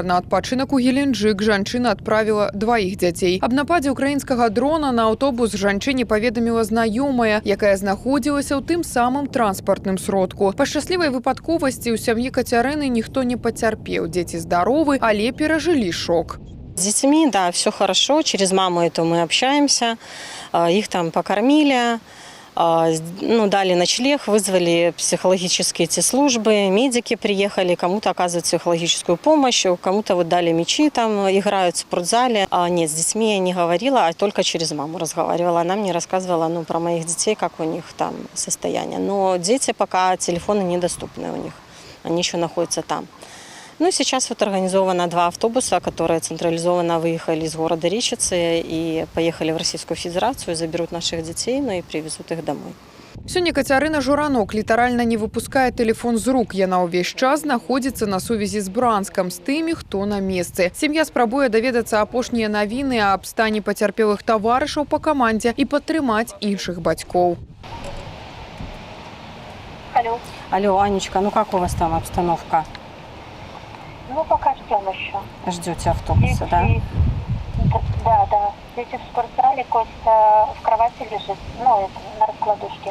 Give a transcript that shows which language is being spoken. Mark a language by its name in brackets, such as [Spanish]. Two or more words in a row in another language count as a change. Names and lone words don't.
[Belarusian] На адпачынак у Геленджык жанчына адправіла дваіх дзяцей. Аб нападзе украінскага дрона на аўтобус жанчыне паведаміла знаёмая, якая знаходзілася ў тым самым транспартным сродку. Па шчаслівай выпадковасці ў сям'і Кацярыны ніхто не пацярпеў. Дзеці здаровы, але перажылі шок. [Russian] С детьми, да, все хорошо. Через маму эту мы общаемся. Их там покормили. Дали ночлег, вызвали психологические эти службы, медики приехали, кому-то оказывают психологическую помощь, кому-то дали мячи, там играют в спортзале. Нет, с детьми я не говорила, а только через маму разговаривала. Она мне рассказывала про моих детей, как у них там состояние. Но дети пока телефоны недоступны у них, они еще находятся там. Сейчас организовано 2 автобуса, которые централизованно выехали из города Речицы и поехали в Российскую Федерацию, заберут наших детей, и привезут их домой. [Belarusian] Сёння Кацярына Журанок літаральна не выпускае тэлефон з рук. Яна ўвесь час знаходзіцца на сувязі з Бранскам, з тымі, хто на месцы. Сям'я спрабуе даведацца апошнія навіны аб стане пацярпелых таварышаў па камандзе і падтрымаць іншых бацькоў. [Russian] Алло, Анечка, как у вас там обстановка? Пока ждем еще. Ждете автобуса, да? Да. Дети в спортзале, Костя в кровати лежит, на раскладушке.